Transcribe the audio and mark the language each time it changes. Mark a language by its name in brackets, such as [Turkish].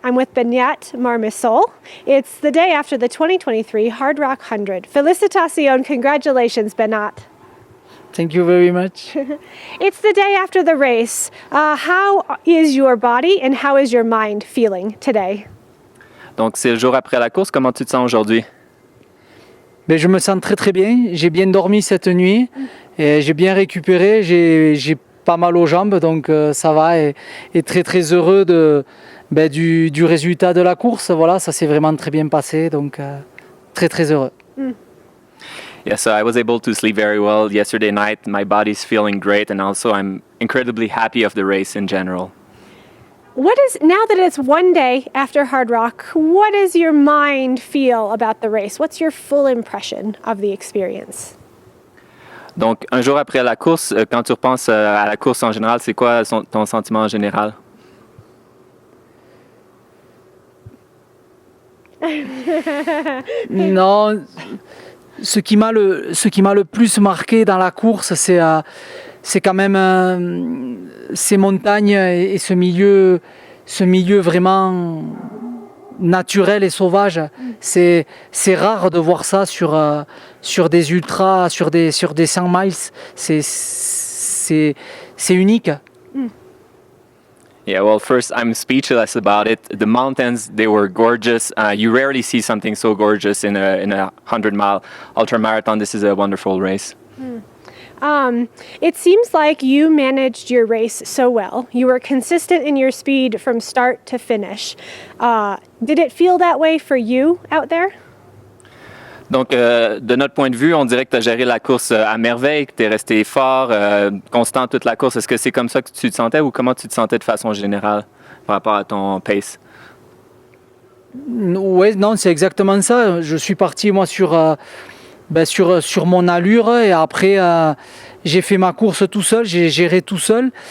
[English] I'm with Beñat Marmissolle. It's the day after the 2023 Hardrock 100. [Spanish] Felicitación, [English] congratulations, Beñat. Thank you very much. It's the day after the race. How is your body and how is your mind feeling today? [French] Donc, c'est le jour après la course. Comment tu te sens aujourd'hui? Je me sens très très bien. J'ai bien dormi cette nuit. Et j'ai bien récupéré. J'ai pas mal aux jambes, donc ça va. Et très très heureux du résultat de la course. Voilà, ça s'est vraiment très bien passé. Donc très très heureux. [English] Yeah, so I was able to sleep very well yesterday night. My body's feeling great, and also I'm incredibly happy of the race in general. Now that it's one day after Hardrock, what does your mind feel about the race? What's your full impression of the experience? [French] Donc, un jour après la course, quand tu repenses à la course en général, c'est quoi ton sentiment en général? Non, ce qui m'a le plus marqué dans la course, c'est quand même ces montagnes et ce milieu vraiment naturel et sauvage. C'est rare de voir ça sur des ultras, sur des 100 miles. C'est unique. [English] Yeah, well, first, I'm speechless about it. The mountains, they were gorgeous. You rarely see something so gorgeous in a 100-mile ultramarathon. This is a wonderful race. It seems like you managed your race so well. You were consistent in your speed from start to finish. Did it feel that way for you out there? [French] Donc, de notre point de vue, on dirait que tu as géré la course à merveille, que tu es resté fort, constant toute la course. Est-ce que c'est comme ça que tu te sentais ou comment tu te sentais de façon générale par rapport à ton pace? Oui, non, c'est exactement ça. Je suis parti, moi, sur mon allure et après, j'ai fait ma course tout seul, j'ai géré tout seul.